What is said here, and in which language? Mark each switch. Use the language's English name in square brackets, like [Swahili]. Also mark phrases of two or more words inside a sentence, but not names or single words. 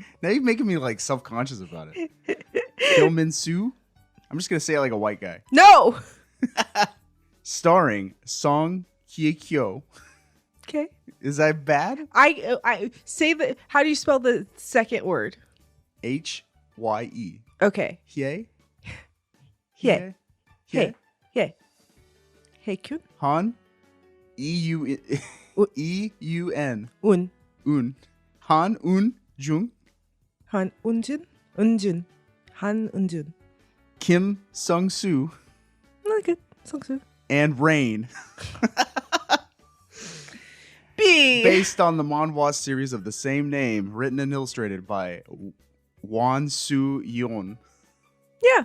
[English] Now you're making me like self-conscious about it. Pyo Min-soo. I'm just gonna say it like a white guy. No. Starring Song Hye-kyo. Okay. Is that bad? I say the. How do you spell the second word? Hye. Okay. Hye. Hye. Hye. Hye. Hye-kyun. Han. E-U-N. Un. Un. Han Un Jung. Han Unjun. Unjun. Han Unjun. Kim Sung-soo. Not good. Sung-soo. And Rain. B. Based on the manhwa series of the same name, written and illustrated by Won Soo-yeon. Yeah.